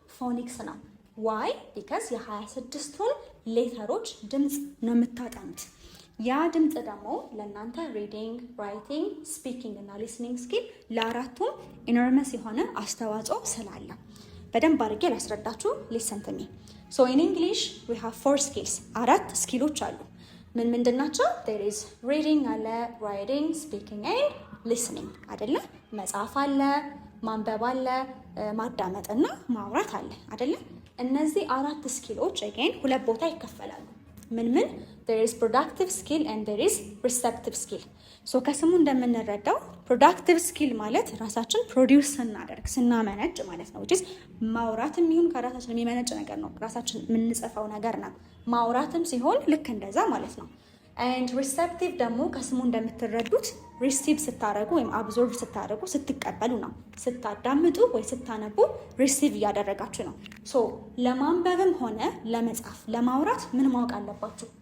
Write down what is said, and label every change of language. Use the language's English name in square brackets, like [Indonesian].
[Amharic] ፎኒክስ ነው። [English] why? because [Amharic] የ26ቱን ሌተሮች ድምጽ ነው የምታጠኑት። ያ ድምጽ ደግሞ ለእናንተ ሪዲንግ፣ ራይቲንግ፣ ስፒኪንግ እና ሊስኒንግ ስኪል ለአራቱም ኢኖርመስ የሆነ አስተዋጽኦ ስላለ በደንብ አድርጌ ላስረዳችሁ። ሊሰን ቱ ሚ። [English] so in English we have 4 skills [Amharic] አራት ስኪሎች አሉ። ምንድን ናቸው? [English] there is reading [Amharic] አለ፣ [English] writing፣ speaking and listening [Amharic] አይደለ? መጻፍ አለ፣ ማንበብ አለ፣ ማዳመጥና ማውራት አለ አይደለ? እነዚህ አራት ስኪሎች [English] again [Amharic] ሁለት ቦታ ይከፈላሉ። ምን [English] there is productive skill and there is receptive skill. [Amharic] so ከስሙ እንደምንረዳው productive skill ማለት ራሳችን ፕሮዲዩስ ስናመነጭ ማለት ነው። [English] which is [Amharic] ማውራትም ይሁን ከራሳችን የሚመነጭ ነገር ነው። ራሳችን የምንጽፈው ነገር ነው። ማውራትም ሲሆን ልክ እንደዛ ማለት ነው። ኤንድ ሪሴፕቲቭ ደግሞ ከስሙ እንደምትረዱት ሪሲቭ ስታደርጉ ወይም አብዞርቭ ስታደርጉ ስትቀበሉ ነው። ስታዳምጡ ወይ ስታነቡ ሪሲቭ እያደረጋችሁ ነው። ሶ ለማንበብም ሆነ ለመጻፍ ለማውራት ምን ማወቅ አለባችሁ?